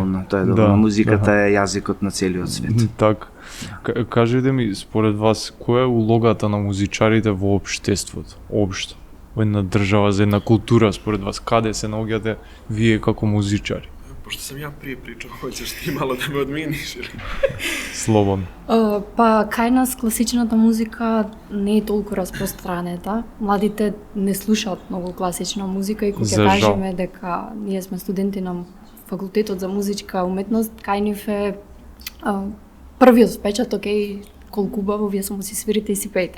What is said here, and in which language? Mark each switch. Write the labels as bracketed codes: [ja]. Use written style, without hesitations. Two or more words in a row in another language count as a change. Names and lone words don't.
[mk] доволно, тоа е доволно. Музиката е јазикот на целиот свет. Така. Кажете ми, според вас, која е улогата на музичарите во општеството, општо? Во една држава, за една култура, според вас, каде се наоѓате вие како музичари? [sr] Пошто сам ја прije pričao, hoćeš ti malo da me odminiš ili? [mk] Слободно. Па кај нас класичната музика не е толку распространета. Младите не слушаат многу класична музика и кога За ќе жал. кажеме дека ние сме студенти на факултетот за музичка уметност, кај нив е првиот впечаток е колку убаво вие само си свирите и си пеете.